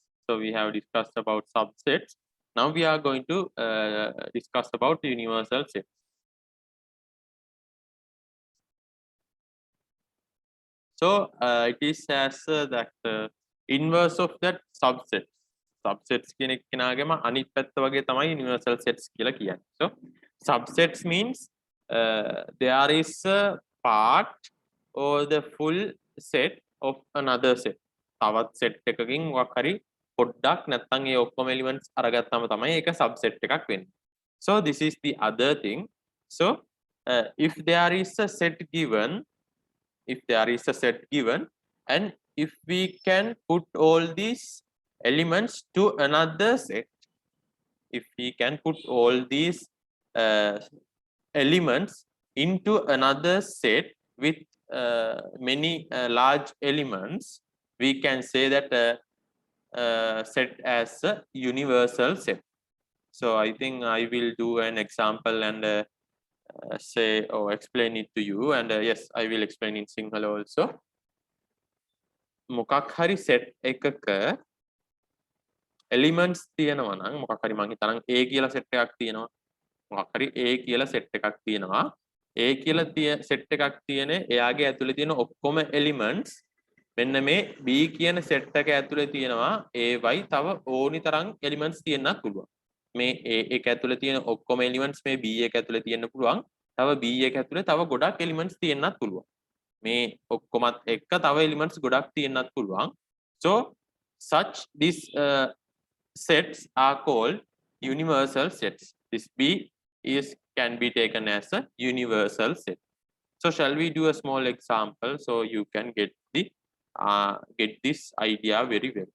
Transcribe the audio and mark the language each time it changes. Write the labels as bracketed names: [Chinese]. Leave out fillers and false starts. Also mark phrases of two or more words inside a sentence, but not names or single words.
[English] So we have discussed about subsets. Now we are going to discuss about universal sets. So it is as that inverse of that subset. [Sinhala] Subsets කෙනෙක් කෙනාගේම අනිත් පැත්ත වගේ තමයි [English] universal sets [Sinhala] කියලා කියන්නේ. [English] So subsets means there is a part or the full set of another set. [Sinhala] තවත් set එකකින් මොකක් හරි පොඩ්ඩක් නැත්නම් ඒ ඔක්කොම elements අරගත්තාම තමයි ඒක subset එකක් වෙන්නේ. [English] So this is the other thing. So if there is a set given, if there is a set given, and if we can put all these elements to another set, if we can put all these elements into another set with many large elements, we can say that set as a universal set. So I think I will do an example and say or explain it to you, and yes, I will explain in Sinhala also. [Sinhala] මොකක් හරි set එකක elements තියෙනවා නම් මොකක් හරි මම හිතනම් A කියලා set එකක් තියෙනවා, මොකක් හරි A කියලා set එකක් තියෙනවා, A කියලා set එකක් තියෙන එයාගේ ඇතුලේ තියෙන ඔක්කොම elements මෙන්න මේ B කියන set එක ඇතුලේ තියෙනවා AY තව ඕනි තරම් elements තියෙන්නත් පුළුවන්. මේ A එක ඇතුලේ තියෙන ඔක්කොම elements මේ B එක ඇතුලේ තියෙන්න පුළුවන්, තව B එක ඇතුලේ තව ගොඩක් elements තියෙන්නත් පුළුවන්. මේ ඔක්කොමත් එක්ක තව elements ගොඩක් තියෙන්නත් පුළුවන්. [English] So such these sets are called universal sets. This B can be taken as a universal set. So shall we do a small example so you can get this idea very well.